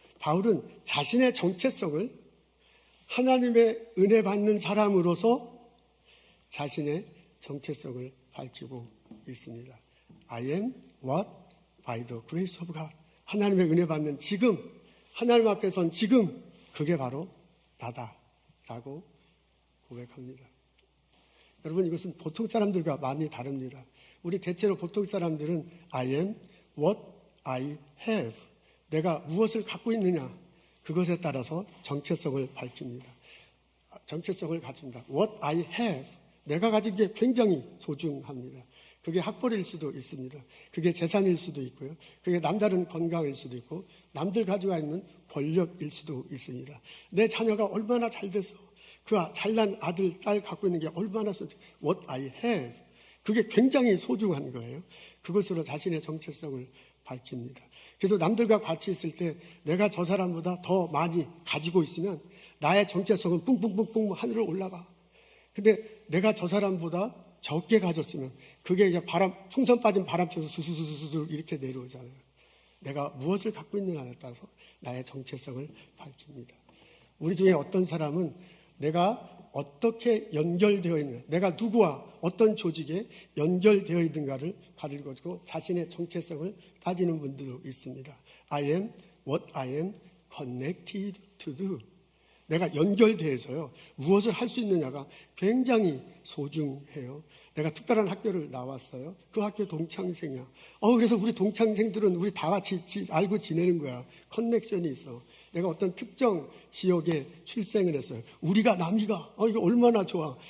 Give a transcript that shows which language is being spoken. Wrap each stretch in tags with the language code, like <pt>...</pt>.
<ko>바울은 자신의 정체성을 하나님의 은혜 받는 사람으로서 자신의 정체성을 밝히고 있습니다.</ko> <en>I am what? By the grace of God.</en> <ko>하나님의 은혜 받는 지금, 하나님 앞에 선 지금, 그게 바로 나다라고 고백합니다. 여러분, 이것은 보통 사람들과 많이 다릅니다. 우리 대체로 보통 사람들은</ko> <en>I am what I have.</en> <ko>내가 무엇을 갖고 있느냐, 그것에 따라서 정체성을 밝힙니다. 정체성을 가집니다.</ko> <en>What I have.</en> <ko>내가 가진 게 굉장히 소중합니다. 그게 학벌일 수도 있습니다. 그게 재산일 수도 있고요. 그게 남다른 건강일 수도 있고, 남들 가지고 있는 권력일 수도 있습니다. 내 자녀가 얼마나 잘 돼서 그 잘난 아들, 딸 갖고 있는 게 얼마나</ko> <en>what I have.</en> <ko>그게 굉장히 소중한 거예요. 그것으로 자신의 정체성을 밝힙니다. 그래서 남들과 같이 있을 때 내가 저 사람보다 더 많이 가지고 있으면 나의 정체성은 뿡뿡뿡뿡 하늘을 올라가. 근데 내가 저 사람보다 적게 가졌으면 그게 이제 풍선 빠진 바람처럼 수수수수수 이렇게 내려오잖아요. 내가 무엇을 갖고 있느냐에 따라서 나의 정체성을 밝힙니다. 우리 중에 어떤 사람은 내가 어떻게 연결되어 있느냐, 내가 누구와 어떤 조직에 연결되어 있는가를 가지고 자신의 정체성을 따지는 분들도 있습니다.</ko> <en>I am what I am connected to do.</en> <ko>내가 연결돼서요, 무엇을 할 수 있느냐가 굉장히 소중해요. 내가 특별한 학교를 나왔어요. 그 학교 동창생이야. 그래서 우리 동창생들은 우리 다 같이 알고 지내는 거야. 커넥션이 있어. 내가 어떤 특정 지역에 출생을 했어요. 우리가 남이가, 이거 얼마나 좋아.</ko>